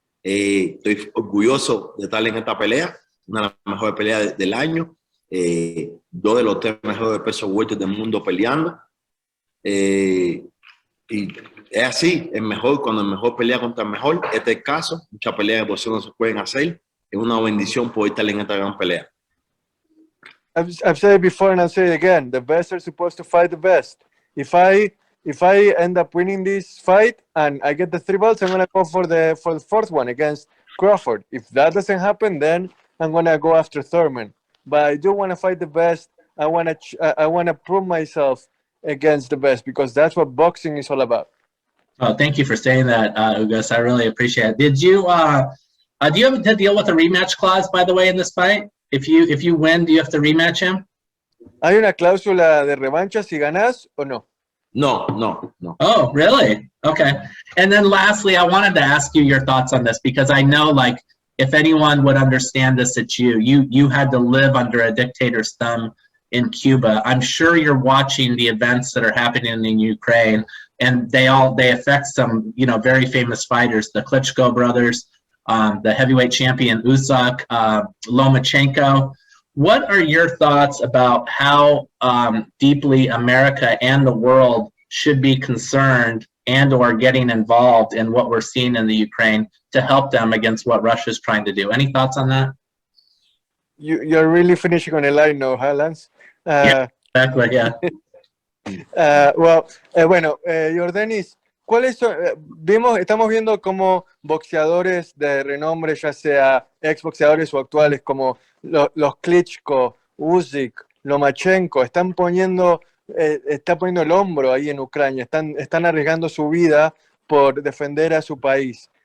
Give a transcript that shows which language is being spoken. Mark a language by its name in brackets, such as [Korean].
[Spanish] Estoy orgulloso de estar en esta pelea, una de las mejores peleas del año, 2 de los 3 mejores pesos welter del mundo peleando. Y es así, cuando el mejor pelea contra el mejor. Este es el caso, muchas peleas de boxeo no se pueden hacer. Es una bendición poder estar en esta gran pelea. [English] I've said it before and I'll say it again. The best are supposed to fight the best. If I end up winning this fight and I get the 3 belts, I'm gonna go for the 4th one against Crawford. If that doesn't happen, then I'm gonna go after Thurman. But I do want to fight the best. I wanna prove myself against the best because that's what boxing is all about. Oh, thank you for saying that, Ugas. I really appreciate it. Did you do you have to deal with a rematch clause, by the way, in this fight? If you win, do you have to rematch him? [Spanish] ¿Hay una cláusula de revancha si ganás o no? No. [English] Oh, really? Okay. And then lastly, I wanted to ask you your thoughts on this because I know, like, if anyone would understand this, it's you. You had to live under a dictator's thumb in Cuba. I'm sure you're watching the events that are happening in Ukraine, and they affect some, you know, very famous fighters, the Klitschko brothers, the heavyweight champion Usyk, Lomachenko. What are your thoughts about how deeply America and the world should be concerned and or getting involved in what we're seeing in the Ukraine to help them against what Russia's trying to do? Any thoughts on that? You're really finishing on a light note, huh, Lance? Yeah, exactly, yeah. [Spanish] Bueno, Yordenis, ¿cuáles son? Estamos viendo cómo boxeadores de renombre, ya sea exboxeadores o actuales, como los Klitschko, Usyk, Lomachenko, está poniendo el hombro ahí en Ucrania, están arriesgando su vida por defender a su país.